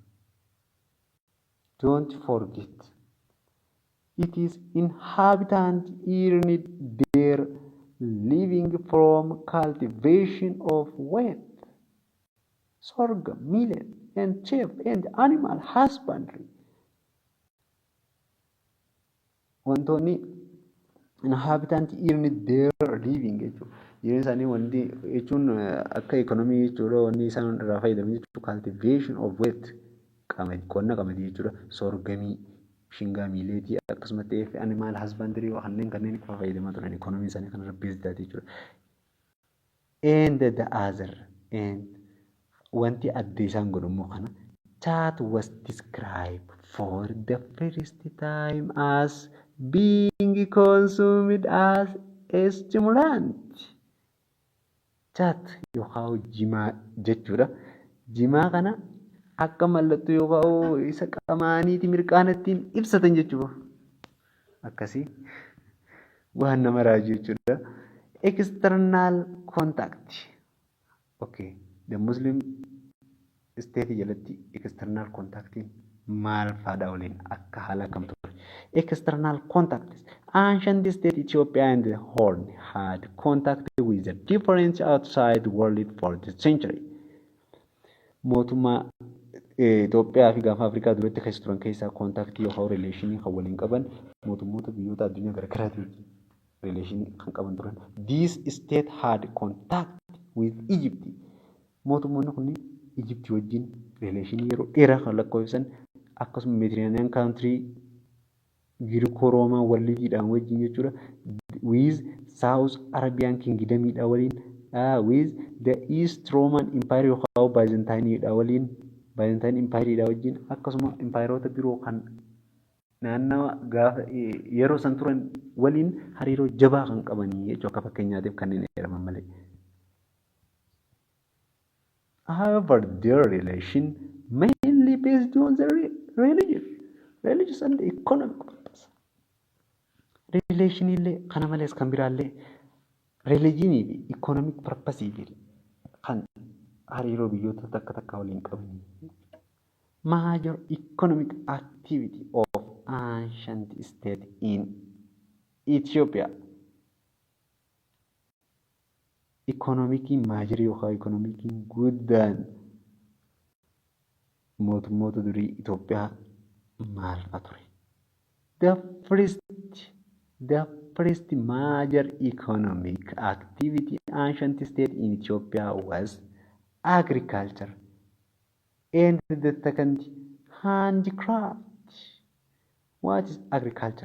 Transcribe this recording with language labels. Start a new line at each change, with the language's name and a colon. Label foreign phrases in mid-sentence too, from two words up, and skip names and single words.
English: Don't forget, it is inhabitants earned their living from cultivation of wheat, sorghum, millet, and sheep, and animal husbandry.
Oromo: Wantoonni
English: inhabitants earned their living
Oromo: jechuudha. Jireenya isaanii wanti jechuun akka ekonomii jechuudha. Wanni isaan irraa fayyadaman jechuudha.
English: Cultivation of wheat
Oromo: qonna qamadii jechuudha. Sorgamii, shingaa, miileetii akkasumas ta'ee
English: animal husbandry
Oromo: kanneen itti fayyadamaa turan ekonomii isaanii kanarra beezdaati jechuudha.
English: And the other and
Oromo: wanti adda isaan godhamu kana
English: that was described for the first time as being consumed as a stimulant.
Oromo: Chat yookaan jimaa jechuudha. Jimaa kana akka mallattoo yookaan isa qamaaniiti mirqaanattiin ibsatan jechuudha. Akkasii waan nama raaju jechuudha.
English: External contact. Okay. The Muslim state
Oromo: jalatti
English: external contact
Oromo: maal faadha waliin akka haala kamtu.
English: External contacts. Ancient state Ethiopia and the Horn had contact with the different outside world for the century.
Oromo: Mootummaa Itoophiyaa fi gaafa Afrikaa duratti keessa turan keessaa kontaaktii yookaan rileeshinii kan waliin qaban mootummoota biyyoota addunyaa garagaraati. relation kan qaban turan.
English: This state had contact with Egypt.
Oromo: Mootummoonni kun Egypt wajjin relation yeroo dheeraa kan lakkoofsan akkasuma
English: Mediterranean country
Oromo: Giriko-Roomaa walliidhaan wajjin jechuudha.
English: With South Arabian Kingdomidha waliin. With the East Roman Empire
Oromo: yookaan Byzantineidha waliin. Byzantine Empireidha wajjin akkasuma empireota biroo kan naannawa gaafa yeroo san turan waliin hariiroo jabaa kan qabanii jechuudha. Akka fakkeenyaatiif kanneen jedhaman malee.
English: However, their relation mainly based on the religious and economic purpose.
Oromo: Relation illee kana malees kan biraallee religionii fi
English: economic purpose
Oromo: kan hariiroo biyyoota takka takka waliin qabanii.
English: Major economic activity of ancient state in Ethiopia. Economic major
Oromo: yookaan economic guddaan mootummoota durii Itoophiyaa maal fa'a ture?
English: The first major economic activity ancient state in Ethiopia was agriculture, and the second handicraft. What is agriculture?